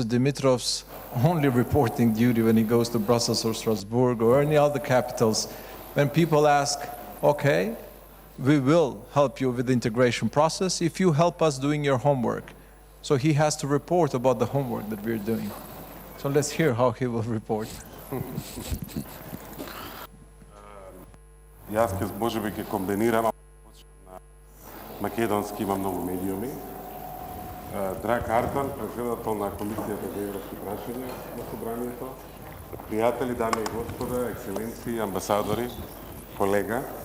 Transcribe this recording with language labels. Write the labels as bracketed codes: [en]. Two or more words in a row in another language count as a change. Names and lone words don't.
[en] Dimitrov's only reporting duty when he goes to Brussels or Strasbourg or any other capitals. When people ask, okay, we will help you with the integration process if you help us doing your homework. So he has to report about the homework that we're doing. So let's hear how he will report. [mk] Јас може би ќе комбинирам, на македонски има многу медиуми. Драг Артан, председател на Комисијата за европски прашања на Собранието, пријатели, дами и господа, екселенции, амбасадори, колега.